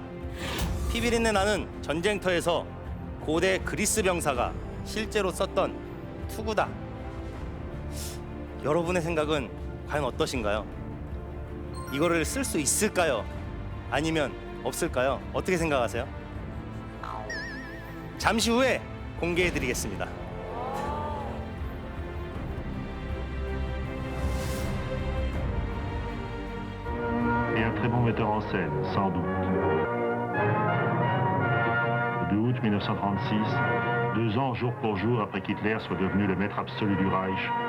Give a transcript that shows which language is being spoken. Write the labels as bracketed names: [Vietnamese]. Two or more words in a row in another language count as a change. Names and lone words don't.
[Korean] 피비린내 나는 전쟁터에서 고대 그리스 병사가 실제로 썼던 투구다. 여러분의 생각은 과연 어떠신가요? 이거를 쓸 수 있을까요? 아니면 없을까요? 어떻게 생각하세요? 잠시 후에 공개해드리겠습니다. [French] Et un très bon metteur en scène, sans doute. Le 2 août 1936, 2 ans jour pour jour après qu'Hitler soit devenu le maître absolu du Reich,